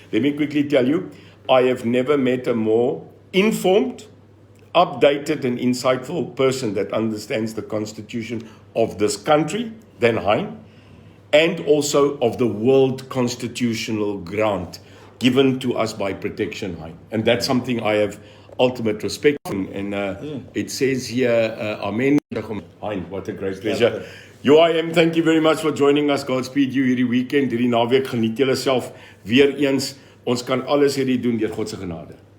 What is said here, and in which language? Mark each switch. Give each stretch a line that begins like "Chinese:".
English: Let me quickly tell you, I have never met a more informed, updated and insightful person that understands the constitution of this country than Hein, and also of the world constitutional grant given to us by Protection Hein. And that's something I have ultimate respect for. And it says here, Amen. Hein, what a great pleasure. UIM, thank you very much for joining us. Godspeed you
Afrikaans: hierdie weekend, hierdie naweek. Geniet julle self weer eens. Ons kan alles hierdie doen deur God se genade.